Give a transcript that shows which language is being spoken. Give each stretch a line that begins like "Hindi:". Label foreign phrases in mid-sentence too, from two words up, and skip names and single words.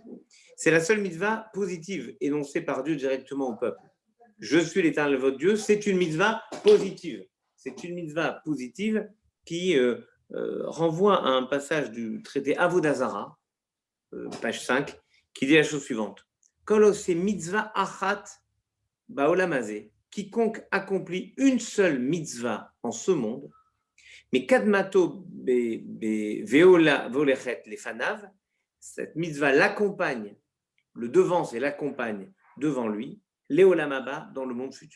French: C'est la seule mitzvah positive énoncée par Dieu directement au peuple. Je suis l'Éternel, votre Dieu, c'est une mitzvah positive. C'est une mitzvah positive qui renvoie à un passage du traité Avodah Zarah, page 5, qui dit la chose suivante:
Hebrew: כל העושה מצוה אחת בעולם הזה,
French: quiconque accomplit une seule mitzvah en ce monde, mais
Hebrew: קדמתו והולכת לפניו,
French: cette mitzvah l'accompagne, le devance et l'accompagne devant lui, l'
Hebrew: עולם הבא
French: dans le monde futur.